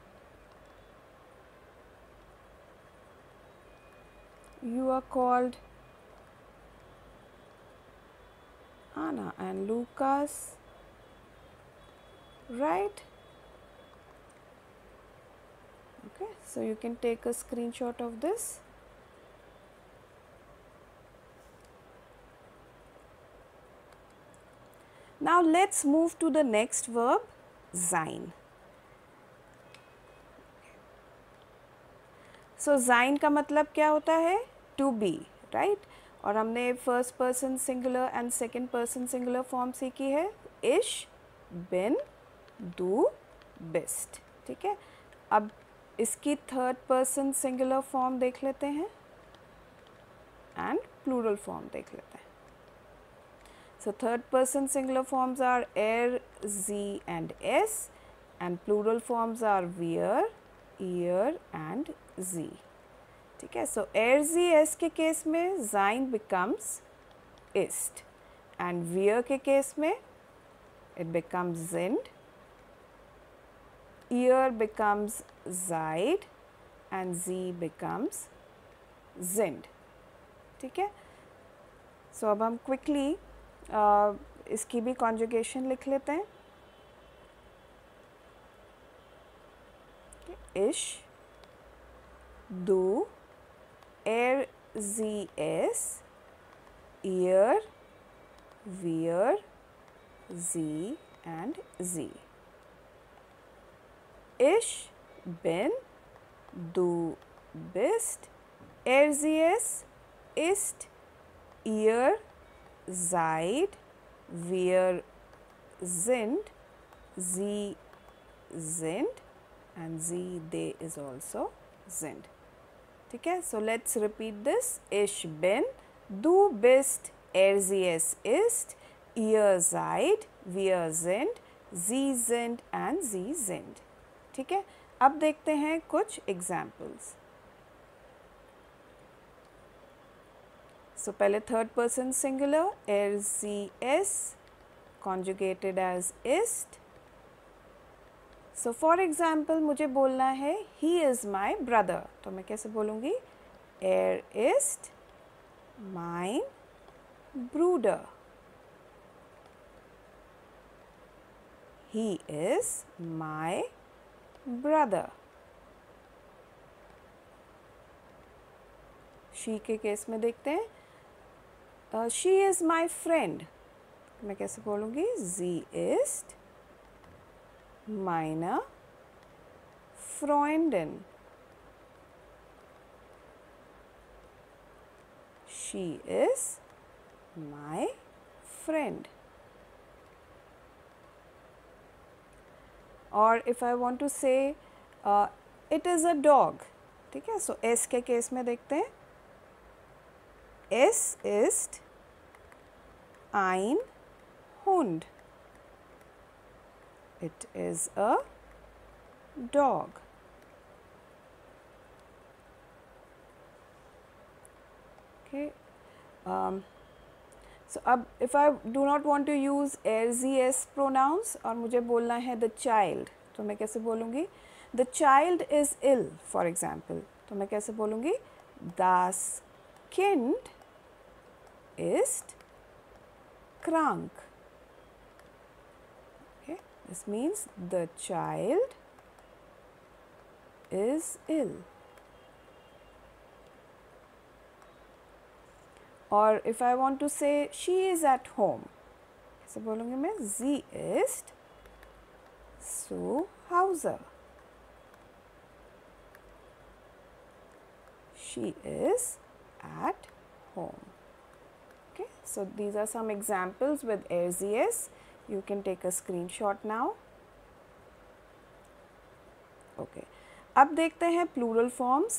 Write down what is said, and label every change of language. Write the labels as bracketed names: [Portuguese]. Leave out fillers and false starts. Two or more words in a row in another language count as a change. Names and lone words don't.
[English] You are called Anna and Lukas, right? Okay, so you can take a screenshot of this. Now let's move to the next verb, sein. [Hindi] So sein का मतलब क्या होता है? [English] To be, right? [Hindi] और हमने [English] first person singular and second person singular form [Hindi] सीखी है, [German] ich, bin, du, bist, [Hindi] ठीक है? अब इसकी [English] third person singular form [Hindi] देख लेते हैं [English] and plural form [Hindi] देख लेते हैं. [English] So third person singular forms are [German] er, sie [English] and es, and plural forms are [German] wir, ihr [English] and sie. [Hindi] ठीक है, [English] so [German] er, sie, es [Hindi] के केस में [English] sein becomes ist, and wir [Hindi] के केस में [English] it becomes sind, ihr becomes seid and sie becomes sind. [Hindi] ठीक है, so अब हम quickly इसकी भी कॉन्जुगेशन लिख लेते हैं. [German] इश, du, er, sie, es, ihr, wir, sie and sie. Ich bin, du bist, er, sie, es ist, ihr seid, wir sind, sie sind and sie, [English] they is also [German] sind. [Hindi] ठीक है, [English] so let's repeat this. [German] Ich bin, du bist, er, sie, es ist, ihr seid, wir sind, sie sind and sie sind. [Hindi] ठीक है, अब देखते हैं कुछ एग्जाम्पल्स. So पहले [English] third person singular, [German] er, sie, es, [English] conjugated as ist. So for example [Hindi] मुझे बोलना है [English] he is my brother, [Hindi] तो मैं कैसे बोलूँगी? [German] Er ist mein Bruder. [English] He is my brother. [Hindi] she के केस में देखते हैं, [English] she is my friend, [Hindi] मैं कैसे बोलूँगी? [German] sie ist meine Freundin. [English] She is my friend. Or if I want to say it is a dog, [Hindi] ठीक है, so s के केस में देखते हैं, [German] es ist ein Hund. [English] It is a dog. Okay. So अब if I do not want to use [German] er, sie, es [English] pronouns [Hindi] और मुझे बोलना है [English] the child, [Hindi] तो मैं कैसे बोलूँगी? [English] The child is ill, for example. [Hindi] तो मैं कैसे बोलूँगी? [German] Das Kind ist krank. [English] Okay. This means the child is ill. Or if I want to say she is at home, [Hindi] कैसे बोलूँगी मैं? [German] Sie ist zu Hause. [English] She is at home. Okay, so these are some examples with RCS. You can take a screenshot now. [Hindi] Okay, अब देखते हैं [English] plural forms.